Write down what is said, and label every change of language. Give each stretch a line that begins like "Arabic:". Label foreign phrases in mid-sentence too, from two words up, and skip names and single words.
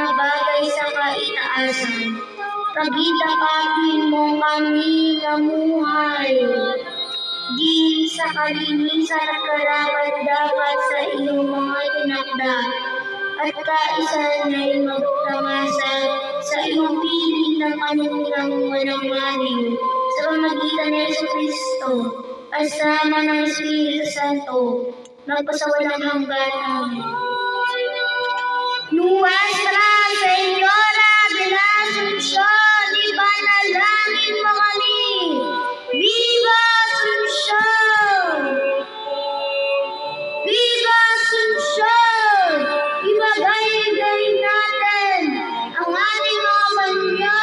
Filipino: bagay sa kaitaasan, pagitapatin mo kami namuhay di sa kalinisan at karapat-dapat sa iyong mga tinakda, at kaisan ay magtamasa sa iyong piling ng kanulang walang maliw, sa pamagitan ng Jesucristo, kasama ng Espiritu Santo, magpasawalang hanggan. Amen. Nuestra Señora de la Asuncion, ipanalangin mo kami! Viva Asuncion! Viva Asuncion! Ibagay natin ang ating mga panyo.